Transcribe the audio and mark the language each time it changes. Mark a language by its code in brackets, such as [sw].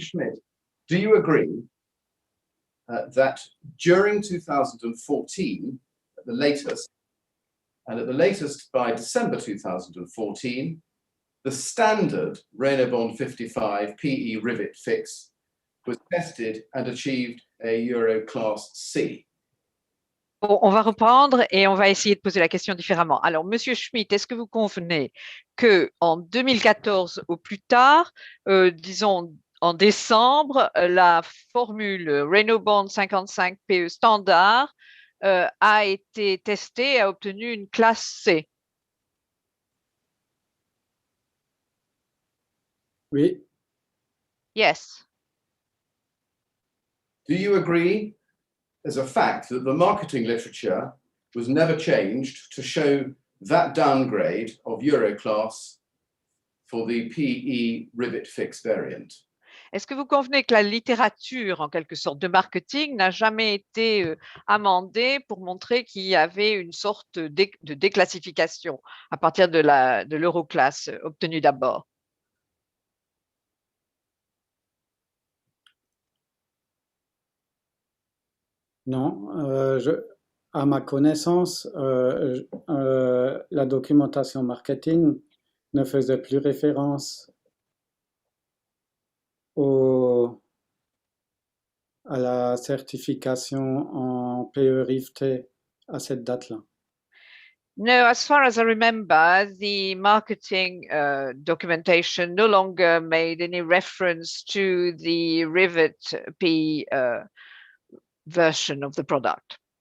[en] Schmidt, do you agree that during 2014, at the latest, and at the latest by December 2014, the standard Renault 55 PE rivet fix was tested and achieved a Euro Class C? [fr] Bon, on va reprendre et on va essayer de poser la question différemment. Alors, Monsieur Schmidt, est-ce que vous convenez que en 2014 au plus tard, disons en décembre, la formule Renault Bond 55 PE standard a été testée et a obtenu une classe C? Oui. [en] Yes. Do you agree as a fact that the marketing literature was never changed to show that downgrade of Euroclass for the PE rivet fix variant? [fr] Est-ce que vous convenez que la littérature, en quelque sorte, de marketing n'a jamais été amendée pour montrer qu'il y avait une sorte de déclassification à partir de l'Euroclass obtenue d'abord? Non, à ma connaissance, la documentation marketing ne faisait plus référence à la certification en PE riveté à cette date-là. [en] No, as far as I remember, the marketing documentation no longer made any reference to the rivet P version of the product.